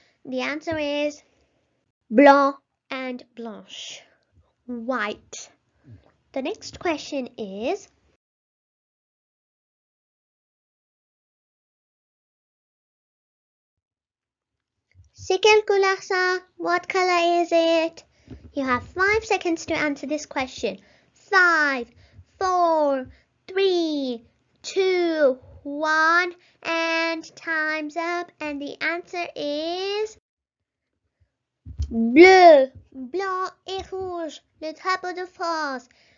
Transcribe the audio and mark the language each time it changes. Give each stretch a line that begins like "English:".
English: The answer is blanc and blanche. White. The next question is,
French: c'est quelle couleur ça?
English: What color is it? You have 5 seconds to answer this question. 5, 4, 3, 2, 1, and time's up. And the answer is
French: bleu, blanc et rouge, le drapeau de France.